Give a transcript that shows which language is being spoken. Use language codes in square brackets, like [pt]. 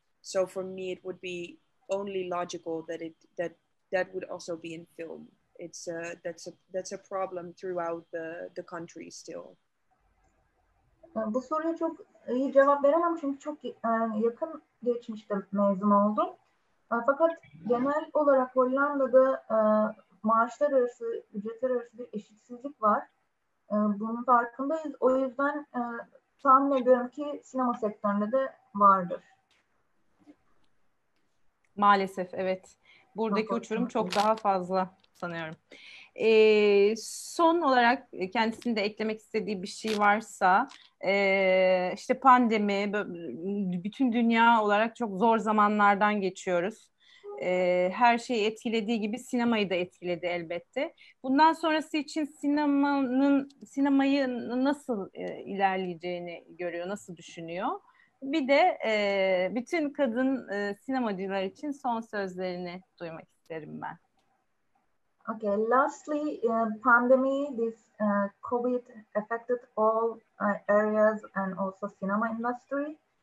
[en] So for me, it would be only logical that would also be in film. It's that's a problem throughout the country still. [tr] Bu soruya çok iyi cevap veremem çünkü çok yakın geçmişte mezun oldum. Fakat genel olarak Hollanda'da maaşlar arası, ücretler arası bir eşitsizlik var. Bunun farkındayız. O yüzden tahmin ediyorum ki sinema sektöründe de vardır. Maalesef evet. Buradaki uçurum çok daha fazla sanıyorum. Son olarak kendisinde eklemek istediği bir şey varsa, işte pandemi, bütün dünya olarak çok zor zamanlardan geçiyoruz. Her şeyi etkilediği gibi sinemayı da etkiledi elbette. Bundan sonrası için sinemayı nasıl ilerleyeceğini görüyor, nasıl düşünüyor? Bir de bütün kadın sinemacılar için son sözlerini duymak isterim ben. [en] Okay, lastly, pandemic, this COVID affected all areas and also cinema industry.